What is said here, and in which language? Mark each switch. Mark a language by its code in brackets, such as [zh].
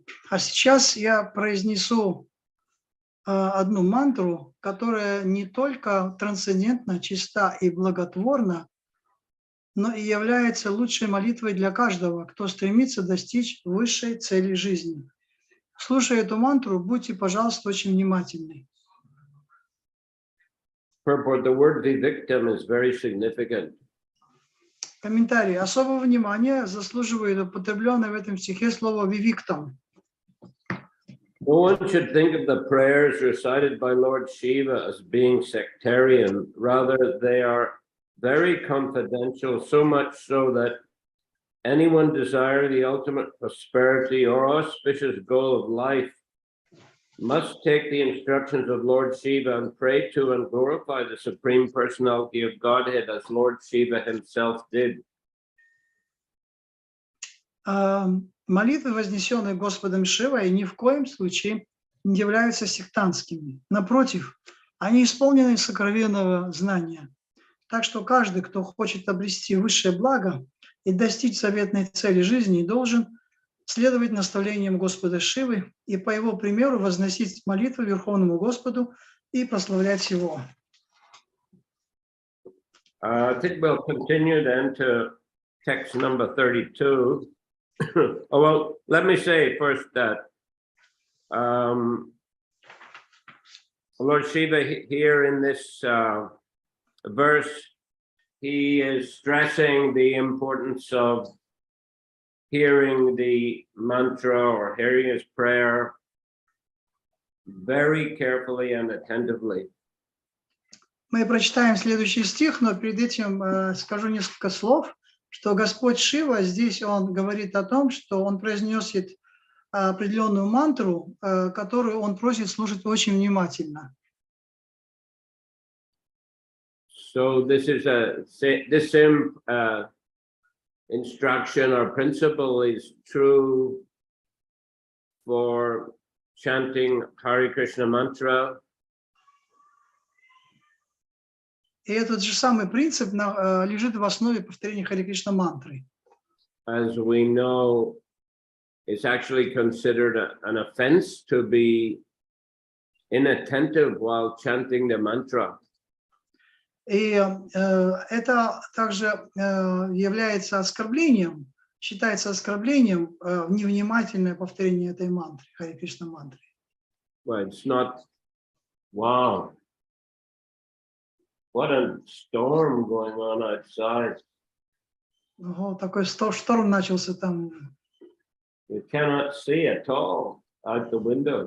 [ru] А сейчас я произнесу одну мантру, которая не только трансцендентна, чиста и благотворна, но и является лучшей молитвой для каждого, кто стремится достичь высшей цели жизни. Слушая эту мантру, будьте, пожалуйста, очень внимательны. [en] Purport, the word victim is very significant. [ru] Комментарий. Особого внимания заслуживает употребленное в этом стихе слово «вивиктам». [en] No one should think of the prayers recited by Lord Shiva as being sectarian. Rather, they are very confidential, so much so that anyone desiring the ultimate prosperity or auspicious goal of life must take the instructions of Lord Shiva and pray to and glorify the Supreme Personality of Godhead as Lord Shiva himself did. [ru] Молитвы, вознесенные Господом Шивой, ни в коем случае не являются сектантскими. Напротив, они исполнены сокровенного знания. Так что каждый, кто хочет обрести высшее благо и достичь заветной цели жизни, должен следовать наставлениям Господа Шивы и по его примеру возносить молитвы Верховному Господу и прославлять Его. [en] I think we'll continue then to text number 32. Oh, well, let me say first that Lord Shiva here in this verse, he is stressing the importance of hearing the mantra or hearing his prayer very carefully and attentively. [ru] Мы прочитаем следующий стих, но перед этим скажу несколько слов, что Господь Шива здесь он говорит о том, что он произносит определенную мантру, которую он просит слушать очень внимательно. [en] So this is this same instruction or principle is true for chanting Hare Krishna mantra. [ru] И этот же самый принцип лежит в основе повторения Харе Кришна мантры. [en] As we know, it's actually considered an offense to be inattentive while chanting the mantra. [ru] И это также является оскорблением, считается оскорблением невнимательное повторение этой мантры, Харе Кришна мантры. [en] Well, it's not, wow, what a storm going on outside. [ru] Ого, такой шторм начался там [en] You cannot see at all out the window.